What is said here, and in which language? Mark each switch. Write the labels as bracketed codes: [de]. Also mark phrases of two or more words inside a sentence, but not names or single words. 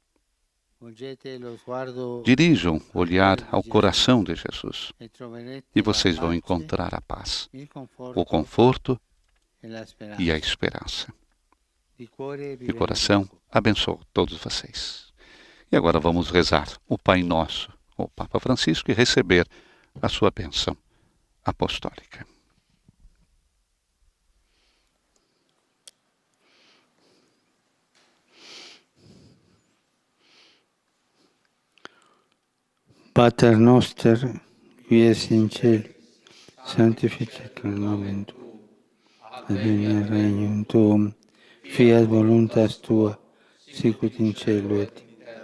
[pt] Dirijam o olhar ao coração de Jesus e vocês vão encontrar a paz, o conforto e a esperança. De coração, abençoo todos vocês. E agora vamos rezar o Pai Nosso, o Papa Francisco, e receber a sua bênção apostólica. [la] Pater noster, qui es in cielo, sanctificetur nomen tuum, adveniat regnum tuum, fiat voluntas tua, sicut in cielo et in terra.